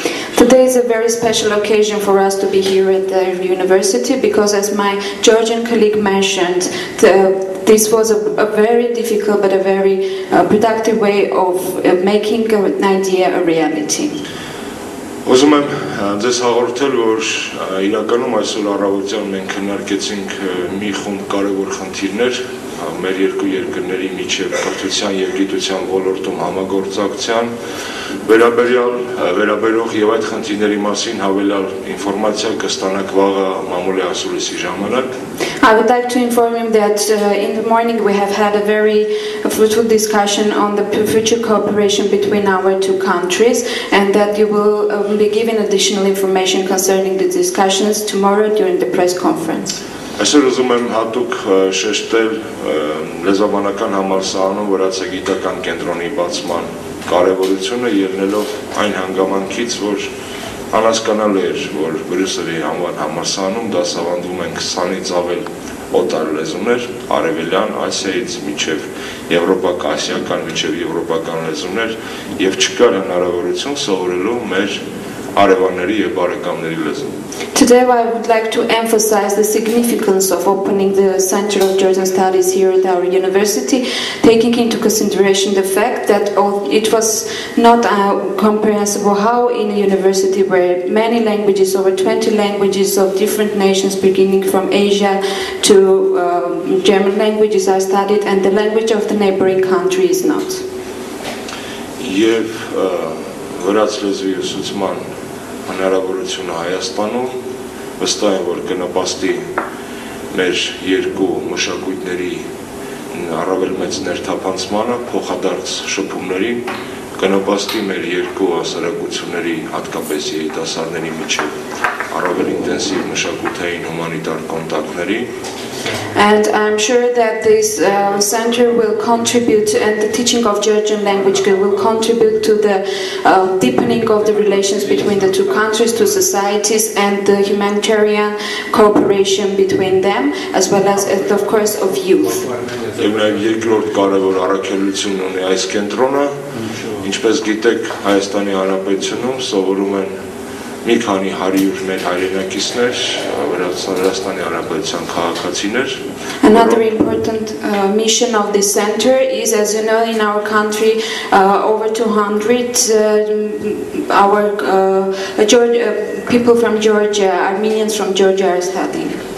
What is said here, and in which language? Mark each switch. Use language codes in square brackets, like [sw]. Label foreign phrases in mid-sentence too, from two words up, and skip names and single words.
[en] Today is a very special occasion for us to be here at the university because, as my Georgian colleague mentioned, this was a very difficult but a very productive way of making an idea a reality. [hy] Ուզում եմ ձեզ հաղորդել, որ իրականում այսօր առավոտյան մենք քննարկեցինք մի խումբ կարևոր խնդիրներ մեր երկու երկրների միջև կրթության եւ գիտության ոլորտում համագործակցության վերաբերող եւ այդ խնդիրների մասին հավելյալ ինֆորմացիա կստանաք վաղը մամուլի ասուլիսի ժամանակ։ [en] I would like to inform you that in the morning we have had a very fruitful discussion on the future cooperation between our two countries, and that you will be given additional information concerning the discussions tomorrow during the press conference. [hy] Այսօր ուզում եմ հատուկ շեշտել լեզվաբանական համալսարանում վրացագիտական կենտրոնի բացման կարևորությունը ելնելով այն հանգամանքից, որ անհասկանալի էր, որ Բրյուսելի անվան համալսարանում դասավանդում են 20-ից ավել օտար լեզուներ, արևելյան Ասիայից մինչև եվրոպական, մինչև եվրոպական լեզուներ եւ չկար հնարավորություն սովորելու մեր հարևանների եւ բարեկամների լեզուն։ [en] Today I would like to emphasize the significance of opening the Center of Georgian Studies here at our university, taking into consideration the fact that it was not comprehensible how in a university where many languages, over 20 languages of different nations beginning from Asia to German languages are studied and the language of the neighboring country is not. [hy] Եվ վրաց լեզվի ուսուցման հնարավորությունը Հայաստանում վստահ եմ, որ կնպաստի մեր երկու մշակույթների առավել մեծ ներթափանցմանը, փոխադարձ շփումներին, կնպաստի մեր երկու հասարակությունների, հատկապես երիտասարդների միջև առավել ինտենսիվ մշակութային հումանիտար կոնտակտների. [en] And I'm sure that this center will contribute, and the teaching of Georgian language will contribute to the deepening of the relations between the two countries, to societies, and the humanitarian cooperation between them, as well as, of course, of youth. [hy] Եվ նաև երկրորդ կարևոր առաքելություն ունի այս կենտրոնը, ինչպես գիտեք, Հայաստանի Հանրապետությունում սովորում են մի քանի 100 մեր հայրենակիցներ, Վրաստանի Հանրապետության քաղաքացիներ. [en] Another important mission of this center is, as you know, in our country, over 200 our people from Georgia, Armenians from Georgia are studying.